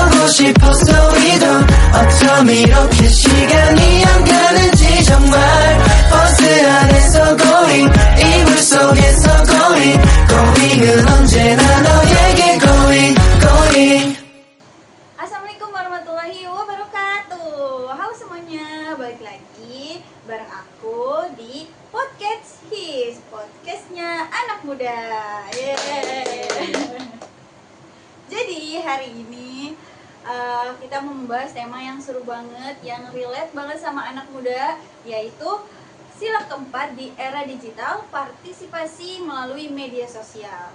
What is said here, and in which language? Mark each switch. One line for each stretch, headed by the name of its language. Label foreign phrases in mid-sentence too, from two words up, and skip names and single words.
Korean: 싶었어 이런 어쩜 이렇게 시간이 안 가는지 정말 버스 안에서 going 이불 속에서 going은 언제나 너에게 going.
Arabic: السلام عليكم ورحمة الله وبركاته.
Indonesian: Halo semuanya, balik lagi bareng aku di Podcast His, podcastnya anak muda. Yeay. Jadi hari ini kita mau membahas tema yang seru banget, yang relate banget sama anak muda, yaitu sila keempat di era digital, partisipasi melalui media sosial.